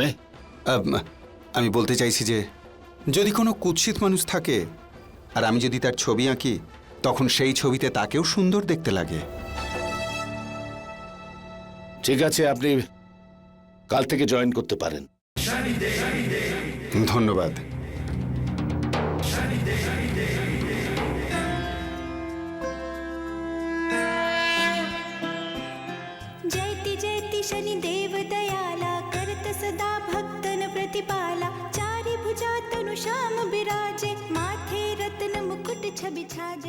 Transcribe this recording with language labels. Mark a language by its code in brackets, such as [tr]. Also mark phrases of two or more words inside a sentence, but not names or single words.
[bn] আমি বলতে চাইছি যে যদি কোনো কুৎসিত মানুষ থাকে আর আমি যদি তার ছবি আঁকি, তখন সেই ছবিতে তাকেও সুন্দর দেখতে লাগে। ঠিক আছে, আপনি কাল থেকে জয়েন করতে পারেন। ধন্যবাদ। [hi] जयति जयति शनिदेव दयाला करत सदा भक्तन प्रतिपाला चारि भुजा तनु श्याम विराजे माथे रत्न मुकुट छवि छाजे।